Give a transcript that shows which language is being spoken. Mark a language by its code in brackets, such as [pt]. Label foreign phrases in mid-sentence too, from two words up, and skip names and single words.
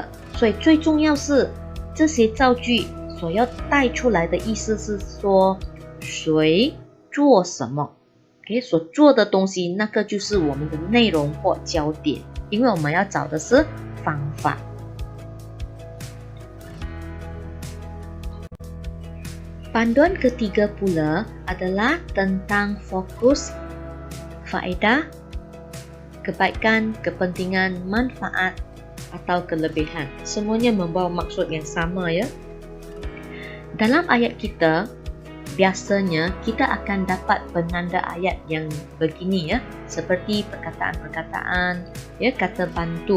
[zh] 所以最重要是这些造句所要带出来的意思是说谁做什么， OK， 所做的东西那个就是我们的内容或焦点，因为我们要找的是方法。 [ms] Panduan ketiga pula adalah tentang fokus faedah, kebaikan, kepentingan, manfaat atau kelebihan. Semuanya membawa maksud yang sama ya. Dalam ayat kita, biasanya kita akan dapat penanda ayat yang begini ya, seperti perkataan-perkataan ya, kata bantu.